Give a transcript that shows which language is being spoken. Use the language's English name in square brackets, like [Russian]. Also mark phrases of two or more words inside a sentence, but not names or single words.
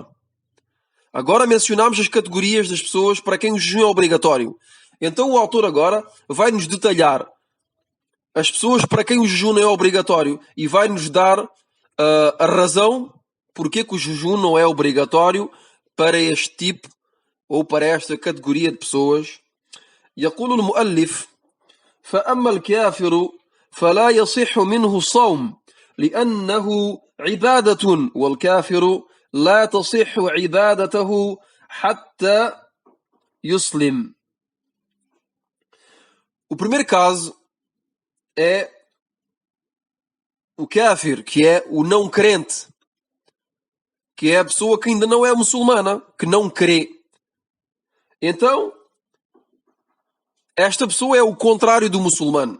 [Portuguese] Agora mencionámos as categorias das pessoas para quem o jejum é obrigatório. Então o autor agora vai-nos detalhar as pessoas para quem o jejum não é obrigatório e vai-nos dar a razão porque que o jejum não é obrigatório para este tipo ou para esta categoria de pessoas. [Arabic] يقول المؤلف فأما الكافر فلا يصح منه الصوم لأنه عبادة والكافر لا تصح عبادته حتى يسلم. [Portuguese] O primeiro caso é o kafir, que é o não crente, que é a pessoa que ainda não é muçulmana, que não crê. Então, esta pessoa é o contrário do muçulmano.